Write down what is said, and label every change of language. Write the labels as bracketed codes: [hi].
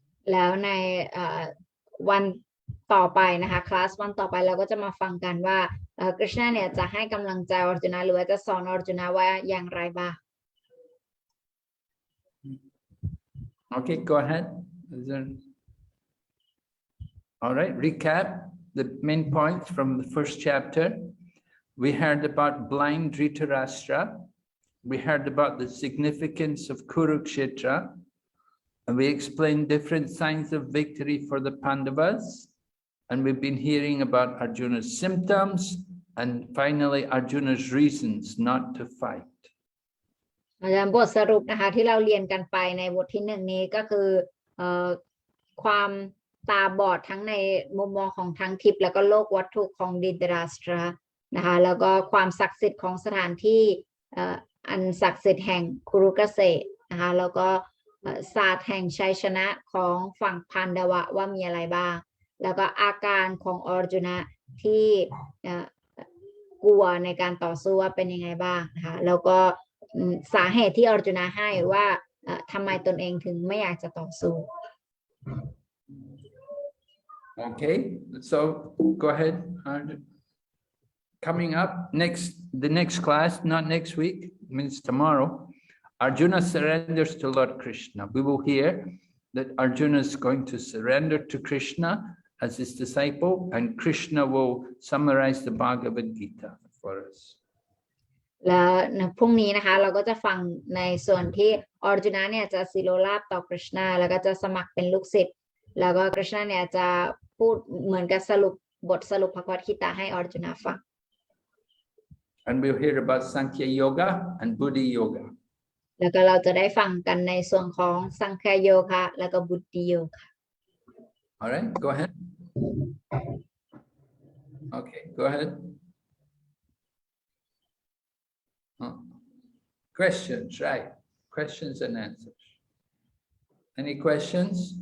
[th] แล้วในวันต่อไปนะคะคลาสวันต่อไปเราก็จะมาฟังกันว่าคริชนาเนี่ยจะให้กำลังใจอร์จุนหรือว่าจะสอนอร์จุนว่าอย่างไรบ้าง [en] Okay, go ahead. All right, recap the main points from the first chapter. We heard about blind Dhritarashtra. We heard about the significance of Kurukshetra. And we explained different signs of victory for the Pandavas. And we've been hearing about Arjuna's symptoms and finally Arjuna's reasons not to fight. [th] บทสรุปนะคะที่เราเรียนกันไปในบทที่1นี้ก็คือความตาบอดทั้งในมุมมองของทั้งทิพย์แล้วก็โลกวัตถุของดิดราสตรานะคะแล้วก็ความศักดิ์สิทธิ์ของสถานที่อันศักดิ์สิทธิ์แห่งคุรุเกษตรนะคะแล้วก็ศาสตร์แห่งชัยชนะของฝั่งพันดวะว่ามีอะไรบ้างแล้วก็อาการของอร์จุนที่ กลัวในการต่อสู้ว่าเป็นยังไงบ้างนะคะแล้วก็สาเหตุที่อร์จุนให้ว่าทำไมตนเองถึงไม่อยากจะต่อสู้ [en] Okay, so go ahead. Coming up the next class, not next week, means tomorrow, Arjuna surrenders to Lord Krishna. We will hear that Arjuna is going to surrender to Krishna as his disciple, and Krishna will summarize the Bhagavad Gita for us. [th] แล้วพรุ่งนี้นะคะเราก็จะฟังในส่วนที่อร์จุนเนี่ยจะสิโรราบต่อคริชนาแล้วก็จะสมัครเป็นลูกศิษย์ แล้วก็กฤษณะเนี่ยจะพูดเหมือนกับสรุปบทสรุปภควคีตาให้ออร์จุนฟัง [en] And we'll hear about Sankhya Yoga and Buddhi Yoga. [th] แล้วก็เราจะได้ฟังกันในส่วนของสังขยโยคะแล้วก็บุตติโยคะ [en] All right, go ahead. Okay, go ahead. Questions, right? Questions and answers. Any questions?